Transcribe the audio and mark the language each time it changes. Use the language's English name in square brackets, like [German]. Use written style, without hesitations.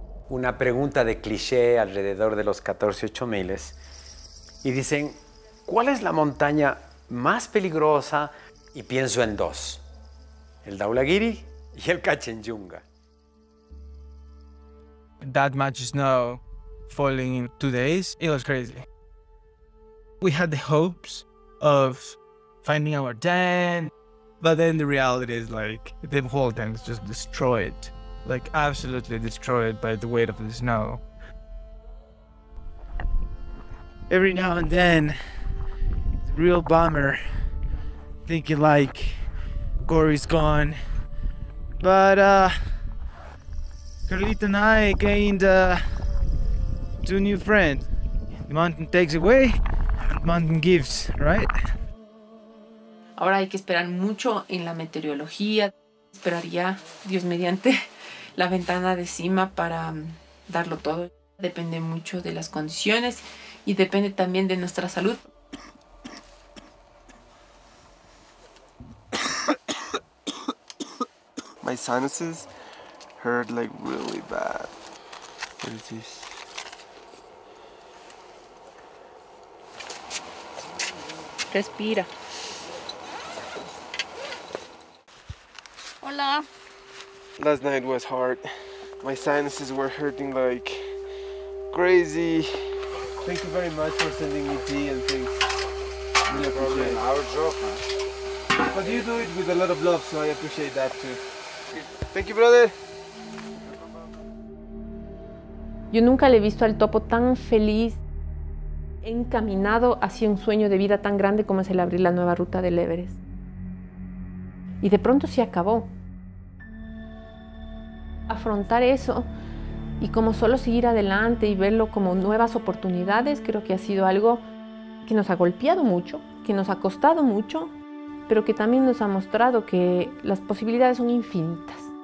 [Spanish] Una pregunta de cliché alrededor de los 14,8 miles. Y dicen, ¿cuál es la montaña más peligrosa? Y pienso en dos, el Dhaulagiri y el Kanchenjunga. [English] That much snow falling in 2 days, it was crazy. We had the hopes of finding our tent, but then the reality is like the whole tent is just destroyed, like absolutely destroyed by the weight of the snow. Every now and then, it's a real bummer, thinking like Cory's gone. But Carlita and I gained 2 new friends. The mountain takes away, the mountain gives, right? [Spanish] Ahora hay que esperar mucho en la meteorología. Esperaría, Dios mediante, la ventana de cima para darlo todo. Depende mucho de las condiciones y depende también de nuestra salud. [English] My sinuses hurt like really bad. What is this? [Spanish] Respira. Hola. [English] Last night was hard. My sinuses were hurting like crazy. Thank you very much for sending me tea and things. Really appreciate it. Our job, man. But you do it with a lot of love, so I appreciate that too. Thank you, brother. [Spanish] Yo nunca le he visto al topo tan feliz, encaminado hacia un sueño de vida tan grande como es el abrir la nueva ruta del Everest. Y de pronto se acabó. Afrontar eso y como solo seguir adelante y verlo como nuevas oportunidades, creo que ha sido algo que nos ha golpeado mucho, que nos ha costado mucho, pero que también nos ha mostrado que las posibilidades son infinitas.